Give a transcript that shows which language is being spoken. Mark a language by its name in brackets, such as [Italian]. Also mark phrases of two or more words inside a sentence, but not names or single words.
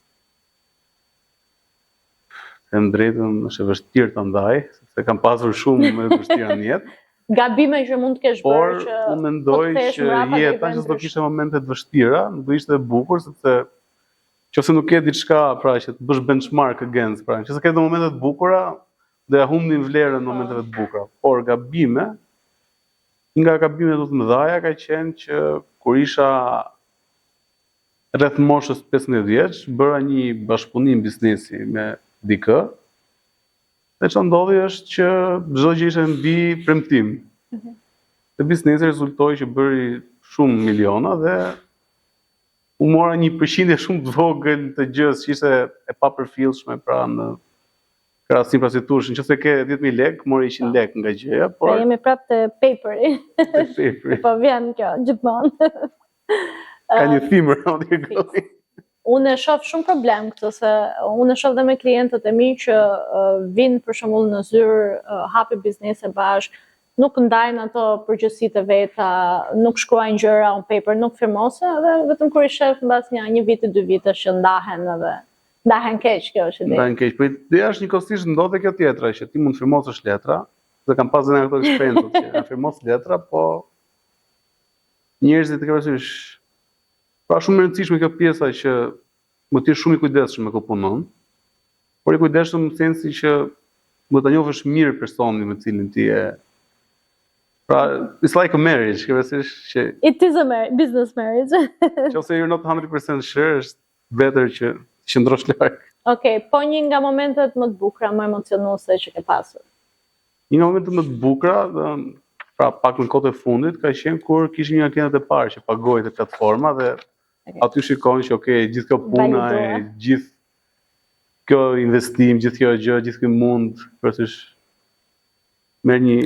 [Albanian] Them drejtën, është e vështirë ta ndaj, sepse kam pasur shumë më të vështira në jetë. Gabime që mund të kesh bërë që Por unë mendoj që jeta që do kishte momente të vështira, do ishte e bukur sepse nëse nuk ke diçka pra që të bësh [English] benchmark against, [Albanian] pra nëse ke momente të bukura, do ja humbnin vlerën në momenteve të bukura. Por gabime, nga gabimet më të mëdha ka qenë që kur isha rreth moshës 15 vjeç, bëra një bashkëpunim biznesi me dikë. Dhe çfarë ndodhi është që çdo gjë ishte mbi premtim. Dhe biznesi rezultoi që bëri shumë miliona dhe u mora një përqindje shumë të vogël të gjës që ishte e papërfillshme pra në krahasim pra si thush, nëse ke 10.000 lekë, mori 100 lekë nga gjëja, por jemi prapë te paperi. Po vjen kjo gjithmonë. Ka një [English] theme around here going. [Albanian] Unë e shoh shumë problem këtu, se unë e shoh dhe me klientët e mi që vinë për shembull në zyrë, hapi biznese bashkë, nuk ndajnë ato përgjegjësitë e veta, nuk shkruajnë gjëra [English] on paper, [Albanian] nuk firmose, dhe vetëm kur i shef mbas një viti, 2 vitesh që ndahen edhe ndahen keq, kjo është ide. Ndahen keq, po ideja është njëkohësisht ndodhe kjo tjetra, që ti mund të firmosësh letra, dhe kam pasur në ato eksperiencë që janë firmos letra, po njerëzit e kanë parasysh. Pra shumë e rëndësishme kjo pjesa që më të jesh shumë i kujdesshëm me ku punon, por i kujdesshëm në sensi që më ta njohësh mirë personin me cilin ti e. Pra, [English] it's like a marriage, [Albanian] kjo është që [English] It is a business marriage. Nëse you're not 100% sure, [Albanian] është better që të qëndrosh larg. Okej, po një nga momentet më të bukura, më emocionuese që ke pasur. Një nga momentet më të bukura, pra pak në kohët e fundit, ka qenë kur kishim një klientë të parë që pagoi te platforma dhe aty shikon që gjithë kjo puna e gjithë kjo investim, gjithë kjo gjë, gjithë ky mund, përse merr një.